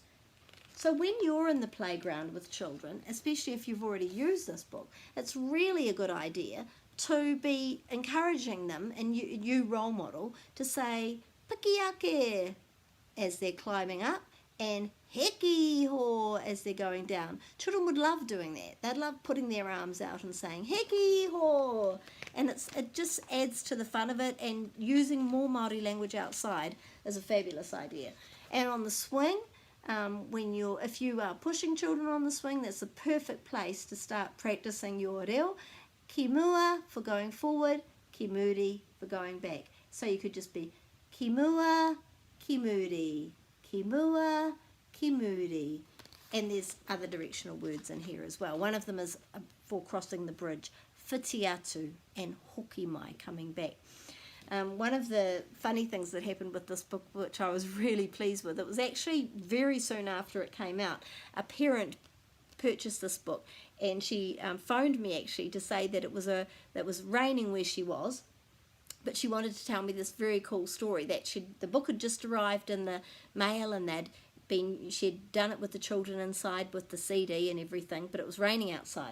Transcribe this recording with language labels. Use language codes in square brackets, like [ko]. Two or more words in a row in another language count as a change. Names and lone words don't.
[en] So when you're in the playground with children, especially if you've already used this book, it's really a good idea to be encouraging them, and you role model, to say pikiake as they're climbing up and [mi] heke iho [en] as they're going down. Children would love doing that. They'd love putting their arms out and saying [mi] heke iho, [en] and it just adds to the fun of it, and using more Māori language outside is a fabulous idea. And on the swing, if you are pushing children on the swing, that's the perfect place to start practicing your reo. Kimua for going forward, kimuri for going back. So you could just be [mi] kimua, kimuri, kimua, kimuri. [en] And there's other directional words in here as well. One of them is for crossing the bridge, whitiatu and [mi] hoki mai, [en] coming back. One of the funny things that happened with this book, which I was really pleased with, it was actually very soon after it came out, a parent purchased this book, and she phoned me actually to say that it was raining where she was, but she wanted to tell me this very cool story that the book had just arrived in the mail, and she'd done it with the children inside with the CD and everything, but it was raining outside.